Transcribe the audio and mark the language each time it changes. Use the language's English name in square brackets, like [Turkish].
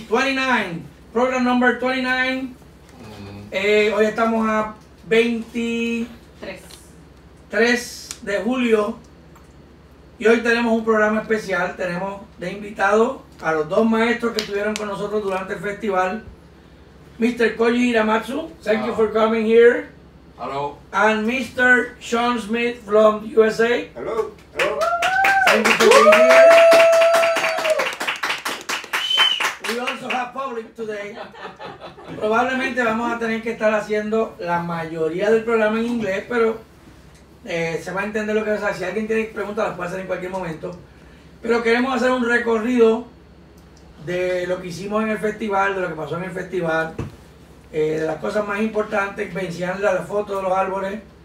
[Spanish] 29. [English] Program number 29. [Spanish] Hoy estamos a 23 de julio. Y hoy tenemos un programa especial. Tenemos de invitados a los dos maestros que estuvieron con nosotros durante el festival. [English] Mr. Koji Hiramatsu, thank you for coming here. Hello. And Mr. Sean Smith from USA. Hello. Hello. Thank you for being here. We also have public today. [Spanish] Probablemente vamos a tener que estar haciendo la mayoría del programa en inglés, pero se va a entender lo que va a hacer. Si alguien tiene preguntas, las puede hacer en cualquier momento. Pero queremos hacer un recorrido de lo que hicimos en el festival, de lo que pasó en el festival, de las cosas más importantes, enseñarle la foto de los árboles.